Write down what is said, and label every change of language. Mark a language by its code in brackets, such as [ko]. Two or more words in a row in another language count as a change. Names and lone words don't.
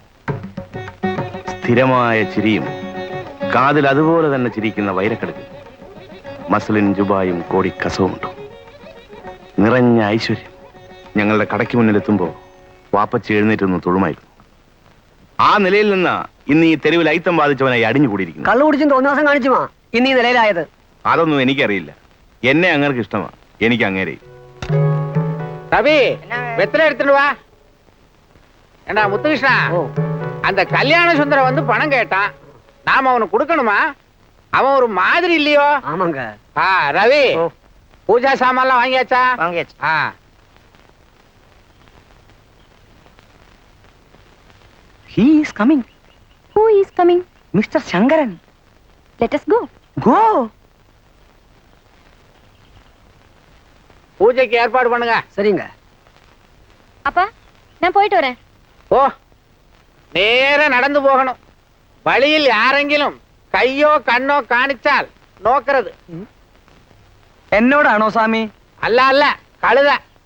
[ml] സ്ഥിരമായ ചിരിയും കാതിൽ അതുപോലെ തന്നെ ചിരിക്കുന്ന വൈരക്കെടുക്ക്, മസ്ലിൻ ജുബായും കോടി കസവുമുണ്ട്, നിറഞ്ഞ ഐശ്വര്യം. ഞങ്ങളുടെ കടയ്ക്ക് മുന്നിലെത്തുമ്പോൾ വാപ്പച്ചി എഴുന്നേറ്റൊന്ന് തൊഴുമായിരുന്നു. ആ നിലയിൽ നിന്ന് ഇന്ന് ഈ തെരുവിൽ ഐത്തം ബാധിച്ചവനായി അടിഞ്ഞുകൂടിയിരിക്കുന്നു. കള്ളു കുടിച്ചും തോന്നിവാസം കാണിച്ചുമാ ഇന്ന് ഈ നിലയിലായത്. അതൊന്നും എനിക്കറിയില്ല. എന്നെ അങ്ങേർക്ക് ഇഷ്ടമാ, എനിക്ക് അങ്ങേരെ. [ta] ரவி வெத்தலை எடுத்துட்டு வா. ஏண்டா முத்துகிருஷ்ணா, அந்த கல்யாண சுந்தரம் வந்து பணம் கேட்டான். நாம அவனுக்கு கொடுக்கணுமா? அவன் ஒரு மாதிரி இல்லையோ? ஆமாங்க. ரவி, பூஜா சாமான்லாம் வாங்கியாச்சா? வாங்கியாச்சு. [en] He is coming. Who is coming? Mr. Shankaran. Let us go. Go. [ta] பூஜைக்கு ஏற்பாடு பண்ணுங்க. சரிங்க. அப்பா, நான் போயிட்டு வரேன். ஓ, நேர நடந்து போகணும். [ml] வழியில் யாரெങ്കിലും കയ്യോ കണ്ണോ കാണിച്ചാൽ നോക്കരുത്. എന്നോടാണോ സ്വാമി? അല്ല അല്ല, കഴുത.